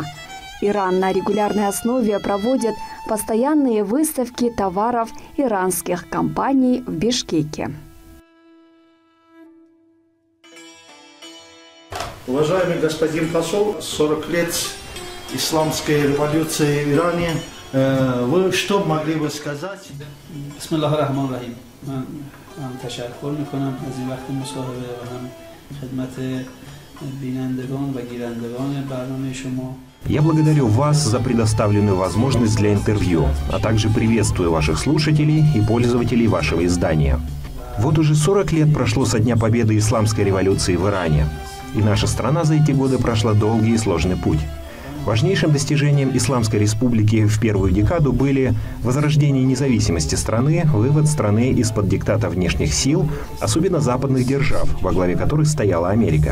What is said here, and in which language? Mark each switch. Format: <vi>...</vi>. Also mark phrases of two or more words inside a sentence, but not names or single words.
<ru>Иран на регулярной основе проводит постоянные выставки товаров иранских компаний в Бишкеке. Уважаемый господин посол, 40 лет исламской революции в Иране. Вы что могли бы сказать?</ru> <ar>بسم الله الرحمن الرحيم.</ar> <fa>من تشکر میکنم از این وقت مصاحبه و هم خدمت بینندگان و گیرندگان برنامه شما.</fa> <ru>Я благодарю вас за предоставленную возможность для интервью, а также приветствую ваших слушателей и пользователей вашего издания. Вот уже 40 лет прошло со дня победы исламской революции в Иране. И наша страна за эти годы прошла долгий и сложный путь. Важнейшим достижением Исламской республики в первую декаду были возрождение независимости страны, вывод страны из-под диктата внешних сил, особенно западных держав, во главе которых стояла Америка.</ru>